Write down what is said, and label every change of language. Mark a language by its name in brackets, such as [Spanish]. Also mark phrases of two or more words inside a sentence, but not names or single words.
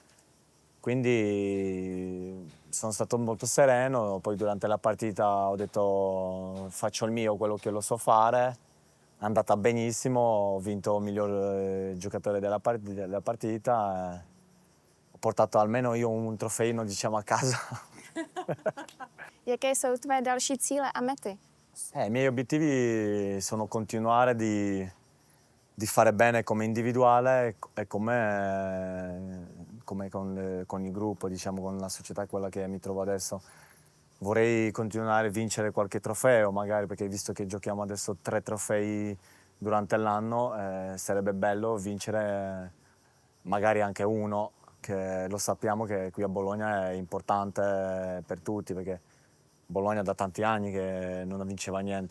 [Italian] Quindi sono stato molto sereno, poi durante la partita ho detto faccio il mio, quello che lo so fare, è andata benissimo, ho vinto il miglior giocatore della partita, ho portato almeno io un trofeino diciamo a casa. [Czech] Jaké jsou tvé další cíle a mety? [Italian] I miei obiettivi sono continuare di fare bene come individuale e come con il gruppo, diciamo, con la società, quella che mi trovo adesso. Vorrei continuare a vincere qualche trofeo, magari, perché visto che giochiamo adesso 3 trofei durante l'anno, sarebbe bello vincere magari anche uno, che lo sappiamo che qui a Bologna è importante per tutti, perché Bologna da tanti anni che non vinceva niente.